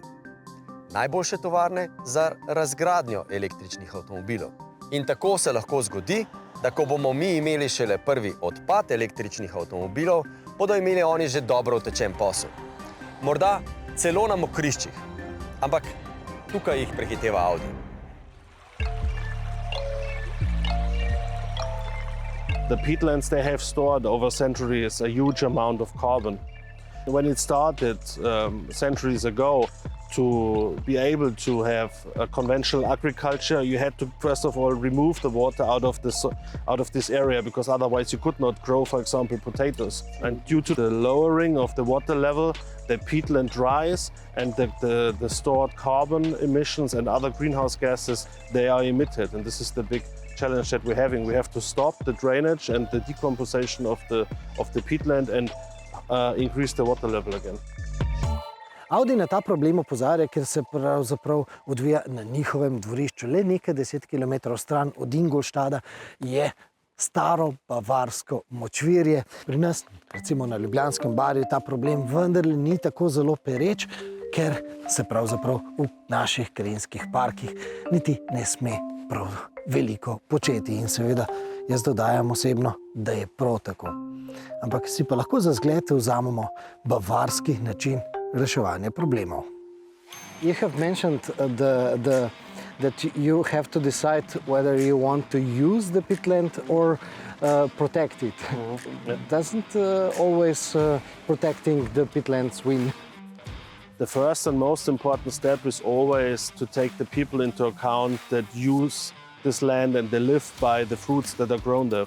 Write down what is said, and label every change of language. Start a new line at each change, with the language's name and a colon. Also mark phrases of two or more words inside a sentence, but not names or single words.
Slovenian: Najboljše tovarne za razgradnjo električnih avtomobilov. In tako se lahko zgodi, da ko bomo mi imeli šele prvi odpad električnih avtomobilov, bodo imeli oni že dobro utečen posel. Morda celo na mokriščih, ampak tukaj jih prehiteva Audi.
English: The peatlands they have stored over centuries a huge amount of carbon. When it started centuries ago, to be able to have a conventional agriculture, you had to first of all remove the water out of this area, because otherwise you could not grow, for example, potatoes. And due to the lowering of the water level, the peatland dries, and the stored carbon emissions and other greenhouse gases, they are emitted. And this is the big challenge that we're having. We have to stop the drainage and the decomposition of the peatland and increase the water level again.
Slovenian: Audi na ta problem opozarja, ker se pravzaprav odvija na njihovem dvorišču. Le nekaj 10 km stran od Ingolstadta je staro bavarsko močvirje. Pri nas, recimo na Ljubljanskem barju, ta problem vendarle ni tako zelo pereč, ker se pravzaprav v naših krajinskih parkih niti ne sme prav veliko početi. In seveda jaz dodajam osebno, da je prav tako. Ampak si pa lahko za zgled vzamemo bavarski način reševanje problemov.
English: You have mentioned that you have to decide whether you want to use the peatland or protect it. Doesn't always protecting the peatlands win? The first and most important step is always to take the people into account that use this land and they live by the fruits that are grown there.